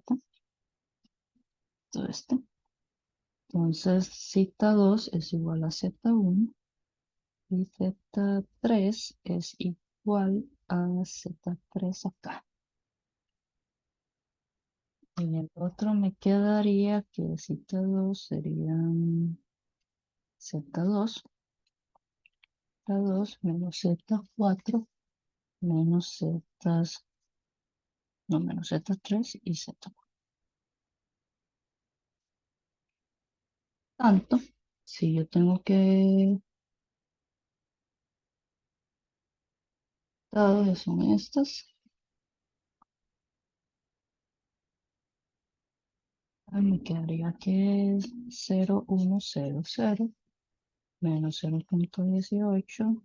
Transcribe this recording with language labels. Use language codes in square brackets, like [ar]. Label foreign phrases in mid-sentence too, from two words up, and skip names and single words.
[es] Todo esto. Entonces, Z2 es igual a Z1 y Z3 es igual a Z3 acá. En el otro me quedaría que Z2 serían Z2 Z2 menos Z4 menos Z, no, menos Z3 y Z4. Tanto, si yo tengo que, todas son estas, me quedaría que es 0,100 menos 0,18,